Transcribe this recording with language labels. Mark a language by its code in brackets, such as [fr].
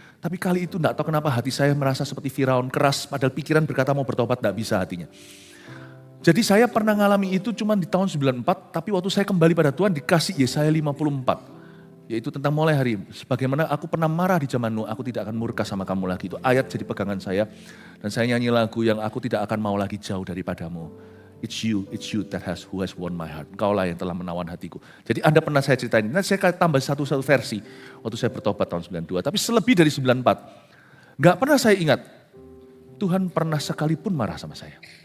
[id] Tapi kali itu tidak tahu kenapa hati saya merasa seperti Firaun, keras, padahal pikiran berkata mau bertobat, tidak bisa hatinya. Jadi saya pernah ngalami itu cuma di tahun 94, tapi waktu saya kembali pada Tuhan dikasih Yesaya 54. Yaitu tentang mulai hari, sebagaimana aku pernah marah di zaman Nuh, aku tidak akan murka sama kamu lagi. Itu ayat jadi pegangan saya. Dan saya nyanyi lagu yang aku tidak akan mau lagi jauh daripadamu. [en] It's you who has won my heart. [id] Engkaulah yang telah menawan hatiku. Jadi Anda pernah saya ceritain, nanti saya tambah satu versi waktu saya bertobat tahun 92. Tapi selebih dari 94, gak pernah saya ingat, Tuhan pernah sekalipun marah sama saya.